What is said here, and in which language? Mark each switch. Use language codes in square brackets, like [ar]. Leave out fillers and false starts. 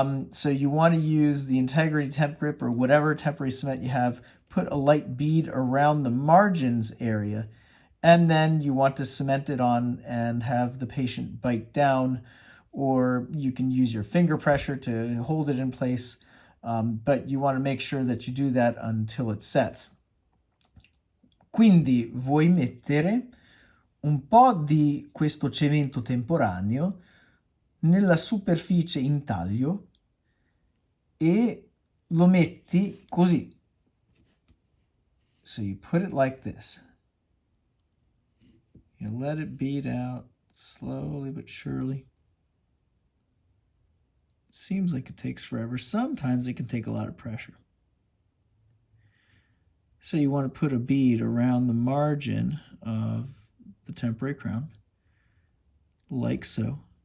[en] So you want to use the Integrity Temp Grip or whatever temporary cement you have, put a light bead around the margins area, and then you want to cement it on and have the patient bite down, or you can use your finger pressure to hold it in place, but you want to make sure that you do that until it sets. [it] Quindi vuoi mettere un po' di questo cemento temporaneo nella superficie in taglio e lo metti così. [en] So you put it like this. You let it bead out slowly but surely. Seems like it takes forever. Sometimes it can take a lot of pressure. So you want to put a bead around the margin of the temporary crown, like so.